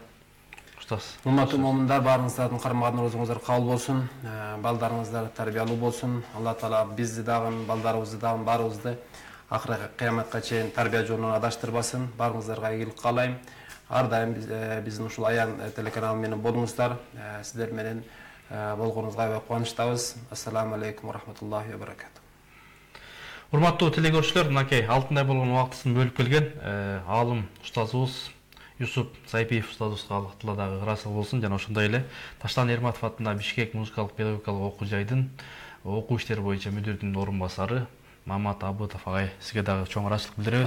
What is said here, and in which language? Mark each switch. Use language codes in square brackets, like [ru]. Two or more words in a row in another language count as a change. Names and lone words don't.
[ky] урматтуу момундар, баарыңыздардын кармаган орозуңуздар кабыл болсун, балдарыңыздар тарбиялуу болсун. Алла таала бизди дагы, балдарыбызды дагы, баарыбызды акыркы кыяматка чейин тарбия жолунан адаштырбасын. Баарыңыздарга ийгилик каалайм. Ар дайым биздин ушул Аян телеканалы менен болуңуздар. Сиздер менен болгонуңузга аябай кубанычтабыз. [ar] السلام عليكم ورحمة الله وبركاته. [ky] Урматтуу телекөрүүчүлөр, мынакей алтындай болгон убактысын бөлүп келген аалым устазыбыз Юсуп Сайпиев устазыбызга Аллах таала дагы ырайсыз болсун. Жана ошондой эле Таштан Эрматов атындагы Бишкек музыкалык педагогикалык окуу жайдын окуу иштери боюнча мүдүрдүн орун басары Мамат Абытов агай, сизге дагы чоң ырайчылык билдиребиз.